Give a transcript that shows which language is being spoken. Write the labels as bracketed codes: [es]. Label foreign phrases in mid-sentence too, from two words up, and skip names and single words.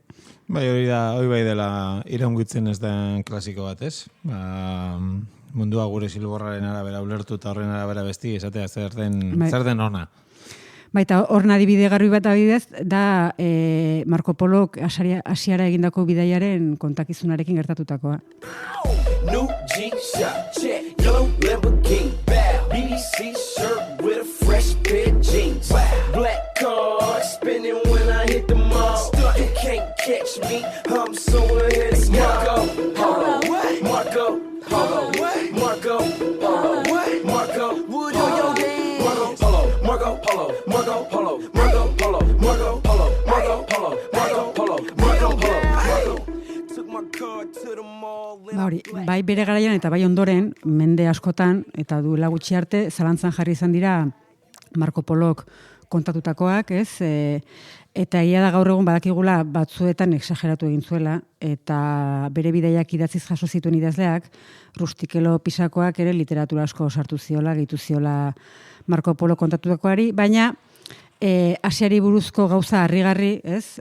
[eu] Bai, hori bai dela iraungitzen ez den klasiko bat, ez? Mundua gure zilborraren arabera ulertu eta horren arabera besti, esatea zer den ona. Baita, horna adibide garbi bat adibidez, da Marco Polok Asiara egindako bidaiaren kontakizunarekin gertatutakoa. [en] New jeans shop, check, yellow Lamborghini, BBC shirt with a fresh pair of jeans, black car, spinning when I hit the mall, you can't catch me, I'm so ahead of Marco, Marco, Marco, Marco, would you your dance? Marco Polo, Marco Polo, Marco Polo, Marco Polo, Marco Polo, Marco Polo, Marco Polo, took my car to the mall. [eu] Bai bere garaian eta bai ondoren, mende askotan, eta duela gutxi arte, zalantzan jarri izan dira Marco Polok kontatutakoak, ez? Eta ia da gaur egun badakigula batzuetan exageratu egin zuela, eta bere bidaiak idatziz jaso zituen idazleak, Rustikelo Pisakoak ere literatura asko sartu ziola, gehitu ziola Marco Polo kontatutakoari, baina Asiari buruzko gauza harrigarri, ez?